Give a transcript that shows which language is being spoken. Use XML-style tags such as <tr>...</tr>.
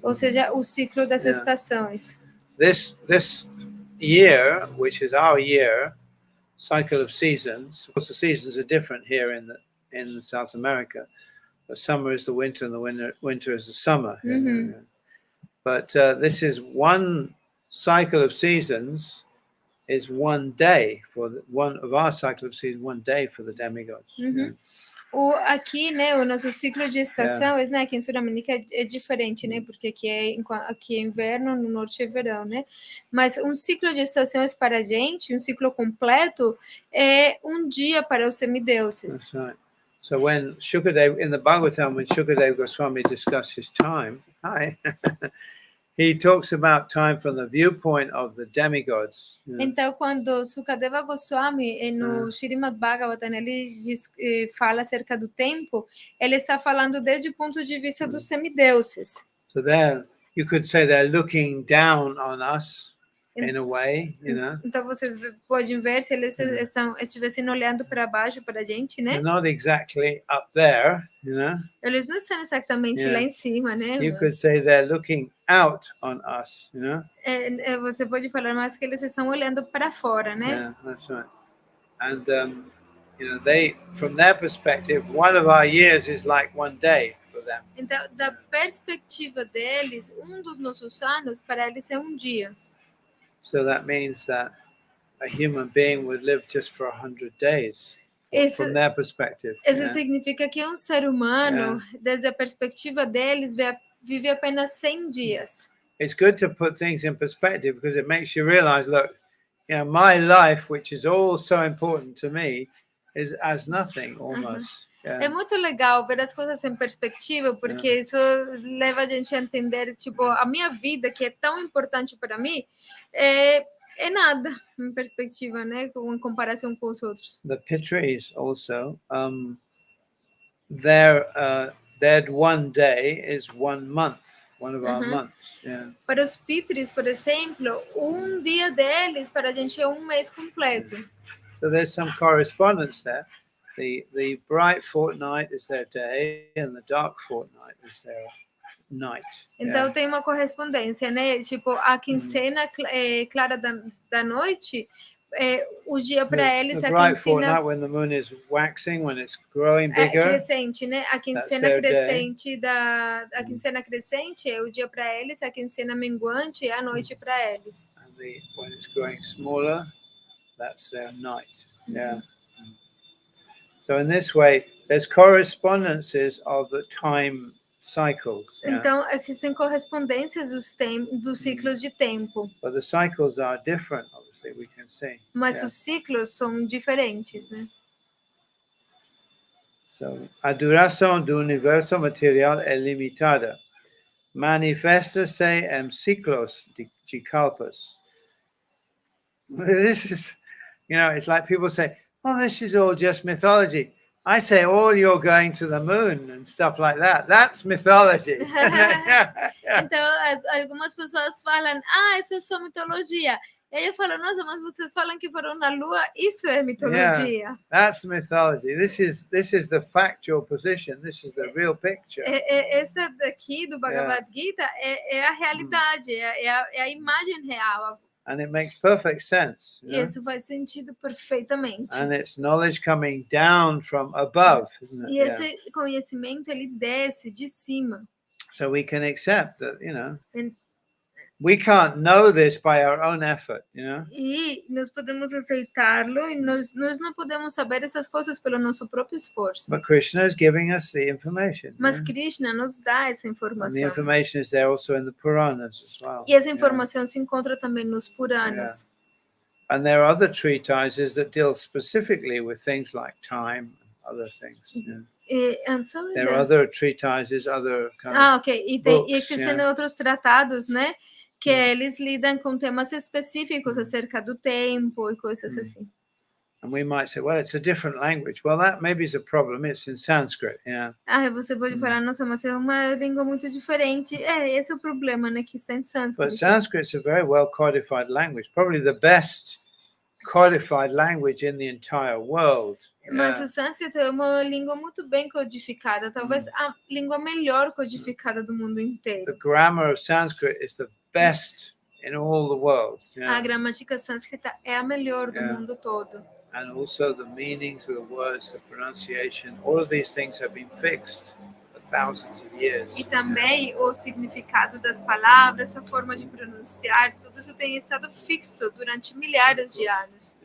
<pt>Ou seja, o ciclo das estações.</pt> <en>This year, which is our year, cycle of seasons. Of course, the seasons are different here in South America. The summer is the winter, and the winter is the summer. Mm-hmm. But this is one cycle of seasons. Is one day for one of our cycle of seasons. 1 day for the demigods. Mm-hmm.</en> <pt>Aqui, né, o nosso ciclo de estações, né, aqui em Sudamérica é diferente, né, porque aqui é inverno, no norte é verão, né, mas um ciclo de estações para a gente, um ciclo completo, é um dia para os semideuses.</pt> <en>That's right. So when Shukadeva, in the Bhagavatam, when Shukadeva Goswami discussed his time, he talks about time from the viewpoint of the demigods.</en> <pt>Então, quando Sukadeva Goswami, no Srimad Bhagavatam, ele fala acerca do tempo, ele está falando desde o ponto de vista dos semideuses.</pt> <en>So you could say they're looking down on us in a way,</en> <pt>Então, vocês podem ver se eles estivessem olhando para baixo para a gente, né?</pt> <en>They're not exactly up there,</en> <pt>Eles não estão exatamente lá em cima, né?</pt> <en>You could say they're looking out on us,</en> <pt>Você pode falar mais que eles estão olhando para fora, né?</pt> <en>Yeah, that's right. And they, from their perspective, one of our years is like one day for them.</en> <pt>Então, da perspectiva deles, dos nossos anos para eles é um dia.</pt> <en>So that means that a human being would live just for 100 days. From their perspective.</en> <pt>Isso significa que um ser humano, desde a perspectiva deles, vive apenas 100 dias.</pt> <en>It's good to put things in perspective because it makes you realize, look, my life, which is all so important to me, is as nothing almost.</en> <pt>É muito legal ver as coisas em perspectiva, porque isso leva a gente a entender, tipo, a minha vida, que é tão importante para mim, é nada em perspectiva, né, em comparação com os outros.</pt> <en>The Pitris also, their one day is 1 month, one of our months.</en> <pt>Para os Pitris, por exemplo, um dia deles para a gente é um mês completo.</pt> <en>So there's some correspondence there. The bright fortnight is their day, and the dark fortnight is their night.</en> <pt>Então tem uma correspondência, né? Tipo, a quincena clara da noite, o dia para eles,</pt> <en>the</en> <pt>a</pt> <en>bright</en> <pt>quincena</pt> <en>fortnight when the moon is waxing, when it's growing bigger.</en> <pt>Crescente, né? A quincena crescente a quincena crescente é o dia para eles, a quincena menguante é a noite para eles.</pt> <en>And when it's growing smaller, that's their night. So in this way, there's correspondences of the time cycles.</en> <pt>Então, existem correspondências dos ciclos de tempo.</pt> <en>But the cycles are different, obviously, we can see.</en> <pt>Mas os ciclos são diferentes, né? So, a duração do universo material é limitada. Manifesta-se em ciclos de kalpas.</pt> <en>This is, it's like people say, oh, this is all just mythology. I say, oh, you're going to the moon and stuff like that. That's mythology.</en> <pt>Então, algumas pessoas falam, isso é só mitologia. E aí eu falo, nossa, mas vocês falam que foram na Lua, isso é mitologia.</pt> <en>That's mythology. This is the factual position. This is the real picture.</en> <pt>Essa daqui do Bhagavad-Gita é a realidade, é a imagem real.</pt> <en>And it makes perfect sense.</en> <pt>Isso faz sentido perfeitamente.</pt> <en>And it's knowledge coming down from above, isn't it?</en> <pt>E esse conhecimento, ele desce de cima.</pt> <en>So we can accept that, we can't know this by our own effort,</en> <pt>E nós podemos aceitá-lo e nós não podemos saber essas coisas pelo nosso próprio esforço.</pt> <en>But Krishna is giving us the information.</en> <pt>Mas Krishna nos dá essa</pt> <en>And</en> <pt>informação.</pt> <en>the information is there also in the Puranas as well.</en> <pt>E essa informação se encontra também nos Puranas.</pt> <en>And there are other treatises that deal specifically with things like time and other things. There are other treatises, other kind of</en> <pt>ok. E</pt> <en>books,</en> <pt>existem outros tratados, né? Que eles lidam com temas específicos acerca do tempo e coisas assim.</pt> <en>And we might say, well, it's a different language. Well, that maybe is a problem. It's in Sanskrit,</en> <pt>Você pode falar, nossa, mas é uma língua muito diferente. Esse é o problema, né? Que está em sânscrito.</pt> <en>But Sanskrit is a very well codified language, probably the best codified language in the entire world.</en> <pt>Mas o sânscrito é uma língua muito bem codificada, talvez a língua melhor codificada do mundo inteiro.</pt> <en>The grammar of Sanskrit is the best in all the world.</en> <pt>A gramática sânscrita é a melhor do mundo todo.</pt> <en>And also the meanings of the words, the pronunciation, all of these things have been fixed for thousands of years.</en> <pt>E também o significado das palavras, a forma de pronunciar, tudo isso tem estado fixo durante milhares de anos.</pt>